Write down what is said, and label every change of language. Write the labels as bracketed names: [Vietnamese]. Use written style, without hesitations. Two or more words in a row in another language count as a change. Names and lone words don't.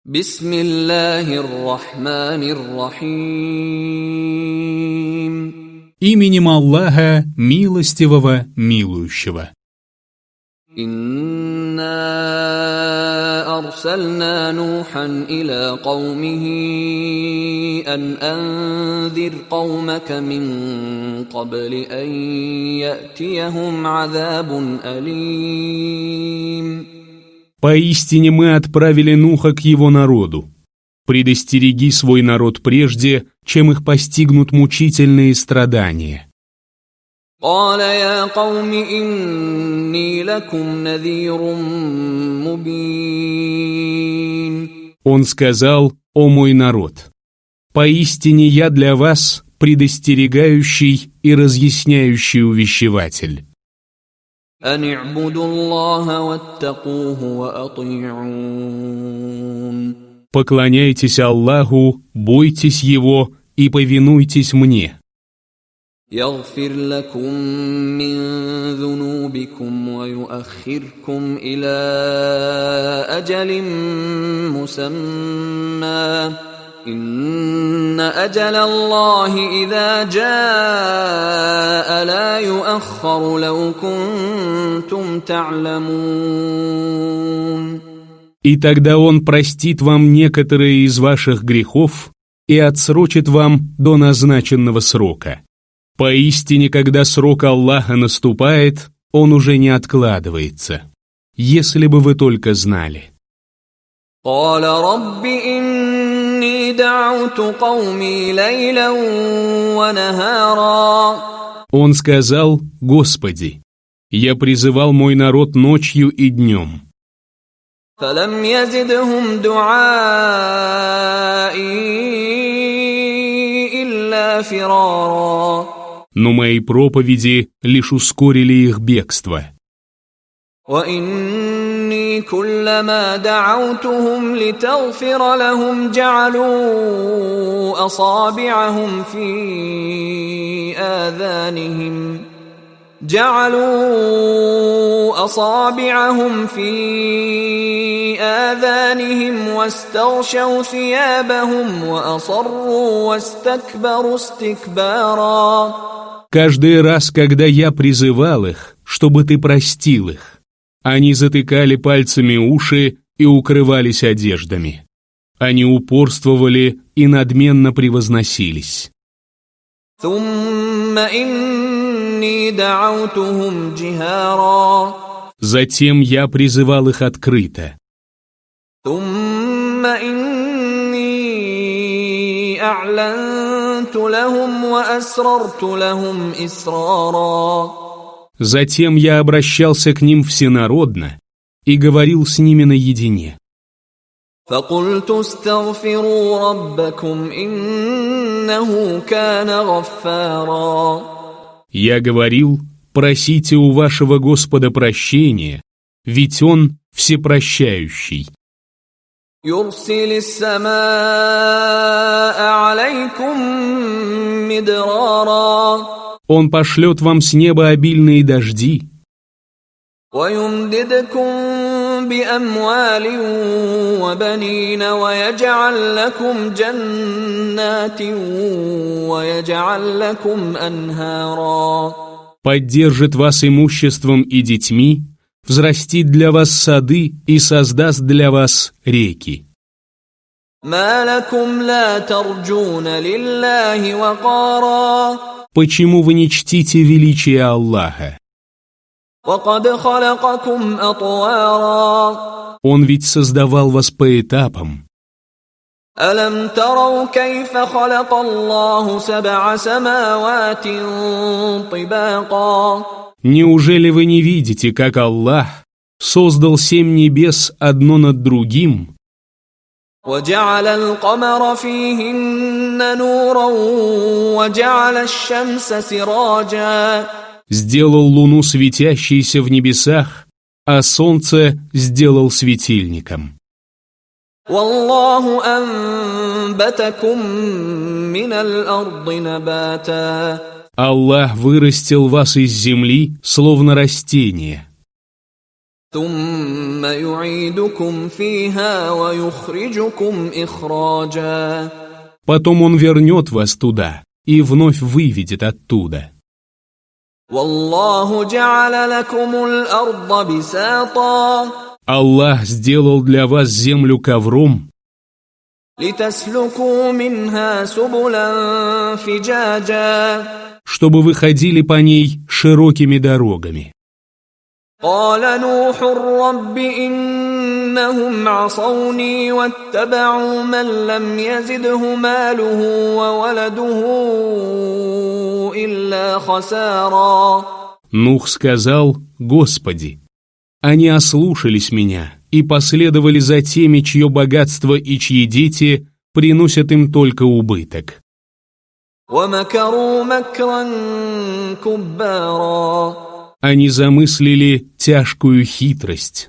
[Arabic] بسم الله الرحمن الرحيم. [Russian] Именем Аллаха, милостивого, милующего. [Arabic] إنا أرسلنا نوحا إلى قومه أن أنذر قومك من قبل أن يأتيهم عذاب أليم. [Russian] Поистине мы отправили Нуха к его народу. Предостереги свой народ прежде, чем их постигнут мучительные страдания. [Arabic] قال يا قوم إني لكم نذير مبين. [Russian] Он сказал: «О мой народ, поистине я для вас предостерегающий и разъясняющий увещеватель. [Arabic] أن اعبدوا الله واتقوه وأطيعون. [Russian] Поклоняйтесь Аллаху, бойтесь Его и повинуйтесь мне. [Arabic] يغفر لكم من ذنوبكم ويؤخركم إلى أجل مسمى إن أجل الله إذا جاء لا يؤخر لو كنتم تعلمون. [Russian] И тогда Он простит вам некоторые из ваших грехов и отсрочит вам до назначенного срока. Поистине, когда срок Аллаха наступает, он уже не откладывается. Если бы вы только знали. [Arabic] قال رب إني دعوت قومي ليلا ونهارا. [Russian] Он сказал: «Господи, я призывал мой народ ночью и днем. [Arabic] فلم يزدهم دعائي إلا فرارا. [Russian] Но мои проповеди лишь ускорили их бегство. [Arabic] وإني كلما دعوتهم لتغفر لهم جعلوا أصابعهم في آذانهم واستغشوا ثيابهم وأصروا واستكبروا استكبارا. [Russian] Каждый раз, когда я призывал их, чтобы ты простил их, они затыкали пальцами уши и укрывались одеждами. Они упорствовали и надменно превозносились. [Arabic] ثم إني دعوتهم جهارا. [Russian] Затем я призывал их открыто. [Arabic] ثم إني أعلنت لهم وأسررت لهم إسرارا. [Russian] Затем я обращался к ним всенародно и говорил с ними наедине. [Arabic] فقلت استغفروا ربكم إنه كان غفارا. [Russian] Я говорил: просите у вашего Господа прощения, ведь Он всепрощающий. [Arabic] يرسل السماء عليكم مدرارا. [Russian] Он пошлет вам с неба обильные дожди. [Arabic] ويمددكم بأموال وبنين ويجعل لكم جنات ويجعل لكم أنهارا. [Russian] Поддержит вас имуществом и детьми, взрастит для вас сады и создаст для вас реки. [Arabic] ما لكم لا ترجون لله وقارا. [Russian] Почему вы не чтите величие Аллаха? [Arabic] وقد خلقكم أطوارا. [Russian] Он ведь создавал вас по этапам. [Arabic] ألم تروا كيف خلق الله 7 سماوات طباقا. [Russian] Неужели вы не видите, как Аллах создал 7 небес одно над другим? [Arabic] وجعل القمر فيهن نورا وجعل الشمس سراجا. [Russian] Сделал луну светящейся в небесах, а солнце сделал светильником. [Arabic] والله أنبتكم من الأرض نباتا. [Russian] Аллах вырастил вас из земли, словно растение. [Arabic] ثم يعيدكم فيها ويخرجكم إخراجا. [Russian] Потом Он вернет вас туда и вновь выведет оттуда. [Arabic] والله جعل لكم الأرض بساطا. [Russian] Аллах сделал для вас землю ковром, [Arabic] لتسلكوا منها سبلا فجاجا. [Russian] чтобы вы ходили по ней широкими дорогами. [Arabic] قال نوح رب إنهم عصوني واتبعوا من لم يزده ماله وولده إلا خسارا. [Russian] Нух сказал: «Господи, они ослушались меня и последовали за теми, чье богатство и чьи дети приносят им только убыток». [Arabic] ومكروا مكرا كبارا. [Russian] Они замыслили тяжкую хитрость.